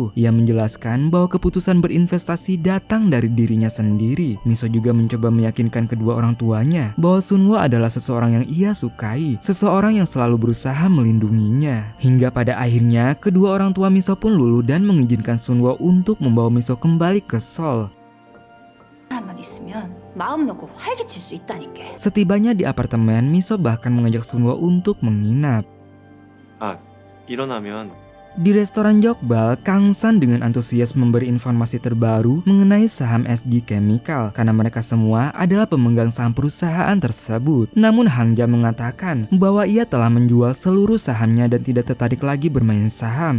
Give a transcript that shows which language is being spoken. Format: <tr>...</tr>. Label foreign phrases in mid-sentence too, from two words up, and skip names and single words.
<id>Ia menjelaskan bahwa keputusan berinvestasi datang dari dirinya sendiri. Miso juga mencoba meyakinkan kedua orang tuanya bahwa Sunwo adalah seseorang yang ia sukai, seseorang yang selalu berusaha melindunginya. Hingga pada akhirnya kedua orang tua Miso pun luluh dan mengizinkan Sunwo untuk membawa Miso kembali ke Seoul.</id> <ko>사람만 있으면 마음 놓고 활기칠 수 있다니까.</ko> <id>Setibanya di apartemen, Miso bahkan mengajak Sunwo untuk menginap.</id> <ko>아, 일어나면</ko> <id>Di restoran Jokbal, Kang San dengan antusias memberi informasi terbaru mengenai saham SG Chemical karena mereka semua adalah pemegang saham perusahaan tersebut. Namun Hangja mengatakan bahwa ia telah menjual seluruh sahamnya dan tidak tertarik lagi bermain saham.</id>